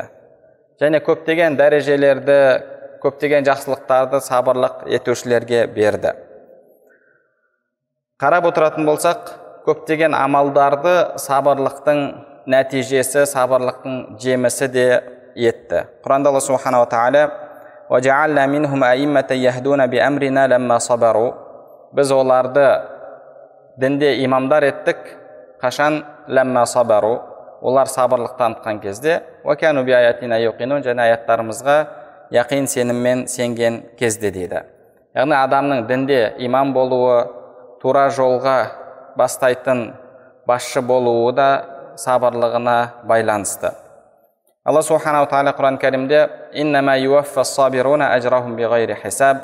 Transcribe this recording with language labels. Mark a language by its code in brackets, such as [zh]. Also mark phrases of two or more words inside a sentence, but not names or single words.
[kk] Және көптеген дәрежелерді, көптеген жақсылықтарды сабырлық етушілерге берді. Қарап отыратын болсақ, көптеген амалдарды сабырлықтың нәтижесі, сабырлықтың жемісі де етті. [ar] Құранда الله سبحانه وتعالى وَجَعَلْنَا مِنْهُمْ أَئِمَّةً يَهْدُونَ بِأَمْرِنَا لَمَّا صَبَرُوا. [kk] Біз оларды дінде имамдар еттік, қашан [ar] لما صبروا, [kk] олар сабырлық танытқан кезде, [ar] وَكَانُوا بِآيَاتِنَا يُوقِنُونَ, [kk] және аяттарымызға яқин сеніммен сенген кезде дейді. Яғни адамның дінде имам болуы, тура жолға бастайтын басшы болуы да сабырлығына байланысты. [ar] الله سبحانه وتعالى Құран Кәрімде «إنما يوفى الصابرون أجرهم بغير حساب».